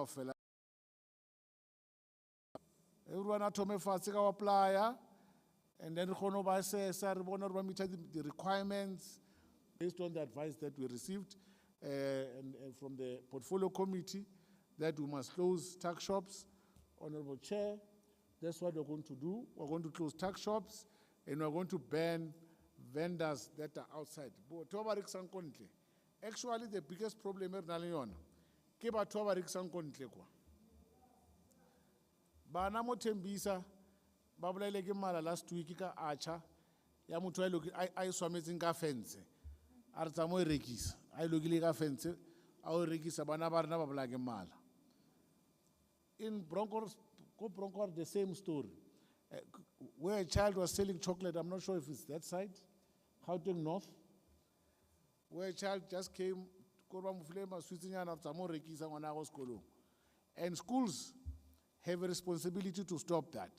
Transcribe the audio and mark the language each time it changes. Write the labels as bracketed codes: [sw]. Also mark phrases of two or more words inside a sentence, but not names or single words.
[en] Everyone at home apply, and then the requirements based on the advice that we received and from the portfolio committee that we must close tax shops. Honorable Chair, that's what we're going to do. We're going to close tax shops and we're going to ban vendors that are outside. Actually, the biggest problem is [st] Bana mo Tembisa, babula ke mala [en] last week [st] ka acha, ya motho a swametseng ka fence. a re tsa mo e rekisa a e lokile ka fence a o rekisa bana ba rena ba bolaya ke mala. [en] In Bronkhorst, the same story. Where a child was selling chocolate, I'm not sure if it's that side, Gauteng North, where a child just came, and schools have a responsibility to stop that.